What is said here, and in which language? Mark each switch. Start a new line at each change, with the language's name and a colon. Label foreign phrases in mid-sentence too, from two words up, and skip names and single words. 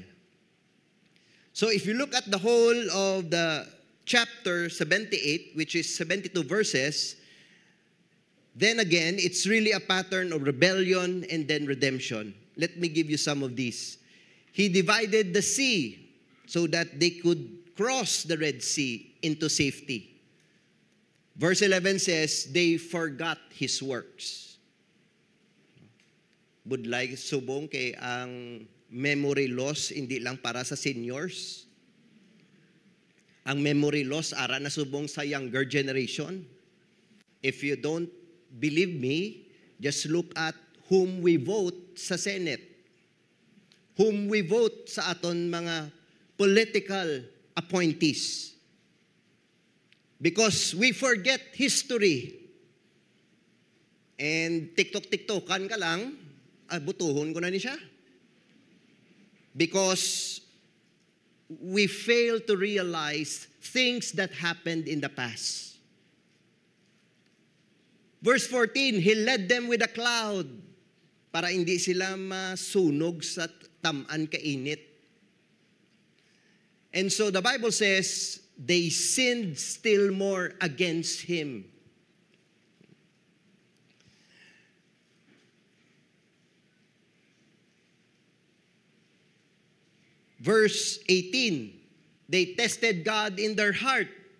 English: So if you look at the whole of the chapter 78, which is 72 verses, then again, it's really a pattern of rebellion and then redemption. Let me give you some of these. He divided the sea so that they could cross the Red Sea into safety. Verse 11 says, they forgot His works.
Hiligaynon: Budlay subong kay ang
English: memory loss
Hiligaynon: hindi lang para sa seniors. Ang
English: memory loss
Hiligaynon: ara na subong sa
English: younger generation. If you don't believe me, just look at whom we vote sa Senate. Whom we vote
Hiligaynon: sa aton mga
English: political appointees. Because we forget history.
Hiligaynon: And TikTok-TikTokan ka lang, butuhon ko na ni siya.
English: Because we fail to realize things that happened in the past. Verse 14, He led them with a cloud
Hiligaynon: para hindi sila masunog sa taman kainit.
English: And so the Bible says, they sinned still more against Him. Verse 18, they tested God in their heart.